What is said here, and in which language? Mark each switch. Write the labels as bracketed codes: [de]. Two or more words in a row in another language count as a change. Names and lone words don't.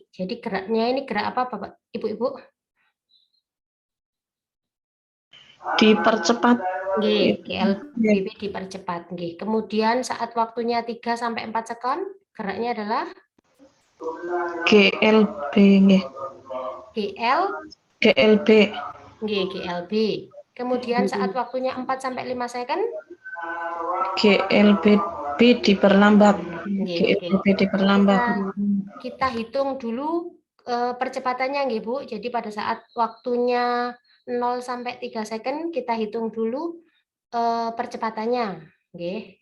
[id] Jadi geraknya ini gerak apa Bapak Ibu-Ibu? Dipercepat. Nggih, GLBB dipercepat nggih. Kemudian saat waktunya 3 sampai 4 second, geraknya adalah GLB nggih. GLB. Nggih, GLB. Kemudian saat waktunya 4 sampai 5 second, GLBB diperlambat. nggih, GLBB diperlambat. Kita hitung dulu percepatannya nggih Bu. Jadi pada saat waktunya 0 sampai 3 second kita hitung dulu percepatannya, nggih.